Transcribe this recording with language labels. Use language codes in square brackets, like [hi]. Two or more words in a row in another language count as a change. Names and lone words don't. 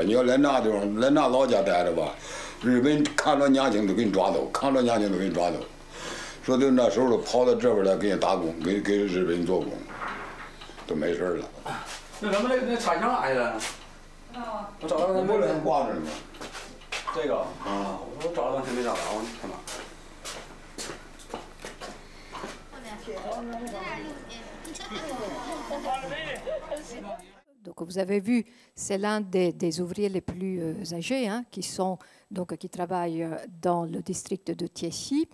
[zh] 你要来那地方，来那老家待着吧，日本看着年轻都给你抓走，看着年轻都给你抓走。说的那时候都跑到这边来给人打工，给日本人做工，都没事了。那咱们那插项哪去了？我找到那没人挂着呢。这个啊，我找了半天没找着，我看看。 [fr] Donc vous avez vu, c'est l'un des ouvriers les plus âgés qui travaillent dans le district de Thiécy.